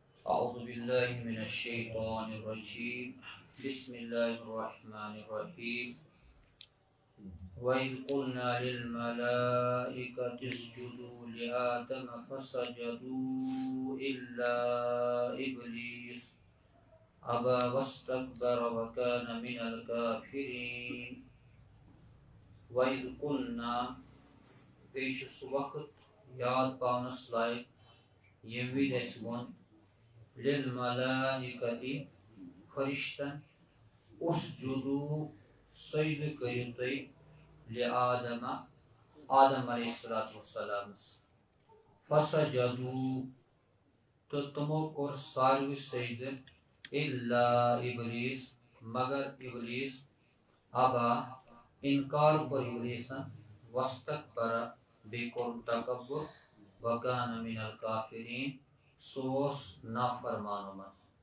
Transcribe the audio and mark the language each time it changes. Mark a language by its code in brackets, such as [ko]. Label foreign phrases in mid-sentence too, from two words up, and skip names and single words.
[ar] أعوذ بالله من الشيطان الرجيم بسم الله الرحمن الرحيم وإذ قلنا للملائكة اسجدوا لآدم فسجدوا إلا إبليس أبى واستكبر وكان من الكافرين وإذ قلنا [ks] پیش سُہ وقت یاد پاونس لائق ییٚمہِ وِزِ اَسہِ ووٚن لِلملائکتی فرشتن اسجدوا سجدٕ کٔرِو تُہۍ لِآدم آدم [ar] علیہ الصلوۃ والسلامس [ks] فسجدوا تہٕ تِمو کوٚر ساروٕے سجدٕ [ar] الا ابلیس [ks] مگر ابلیس ابا انکار کوٚر ابلیسن واستکبر بیٚیہِ کوٚر تکبر [ar] وکان من الکافرین [ks] سُہ اوس نافرمانو منٛز